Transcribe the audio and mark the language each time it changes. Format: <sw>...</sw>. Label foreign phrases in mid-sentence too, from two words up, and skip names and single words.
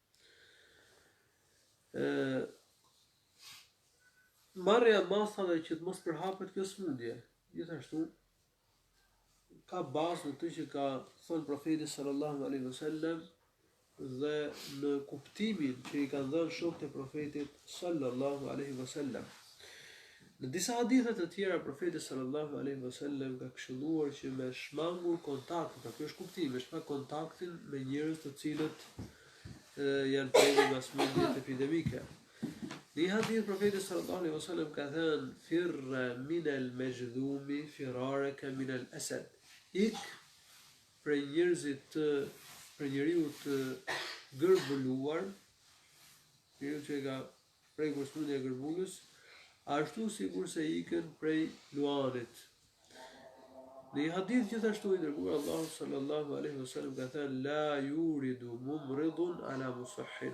<sq>Marrja e masave që të mos përhapet kjo smundje, gjithashtu ka bazë në të që ka thënë profeti</sq> <ar>صلى الله عليه وسلم</ar> <sq>dhe në kuptimin që i kanë dhënë shokët e profetit</sq> <ar>صلى الله عليه وسلم.</ar> <sq>Në disa hadithe të tjera profeti</sq> <ar>صلى الله عليه وسلم</ar> <sq>ka këshilluar që me shmangur kontaktin, pra ky është kuptimi, me shmangur kontaktin me njerëz të cilët janë prekur nga smundjet epidemike. Në një hadith profeti</sq> <ar>صلى الله عليه وسلم</ar> <sq>ka thënë:</sq> <ar>"فر من المجذوم فرارك من الأسد."</ar> <sq>Ik për njerëzit për njeriu të gërbëluar, njeriu që ka prekur smundja e gërbulës, ashtu sikur se ikën prej luanit. Në një hadith gjithashtu i dërguar Allahu</sq> <ar>صلى الله عليه وسلم</ar> <sq>ka thënë:</sq> <ar>"لا يورد ممرض على مصح."</ar>